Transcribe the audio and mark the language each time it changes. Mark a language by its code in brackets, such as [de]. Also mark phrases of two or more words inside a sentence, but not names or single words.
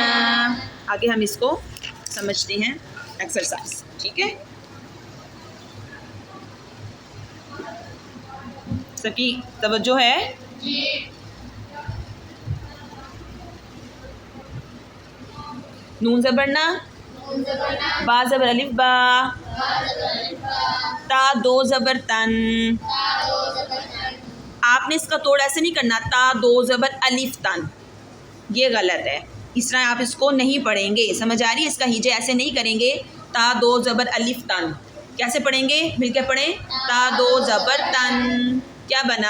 [ur] آگے ہم اس کو سمجھتے ہیں ایکسرسائز. ٹھیک ہے، سب کی توجہ ہے؟ نون زبر نا، با زبر الف با، تا دو زبر تن. آپ نے اس کا توڑ ایسے نہیں کرنا، تا دو زبر الف تن، یہ غلط ہے. اس طرح آپ اس کو نہیں پڑھیں گے. سمجھ آ رہی ہے؟ اس کا ہیجے ایسے نہیں کریں گے، تا دو زبر الف تن. کیسے پڑھیں گے؟ مل کے پڑھیں، تا دو زبر تن، کیا بنا؟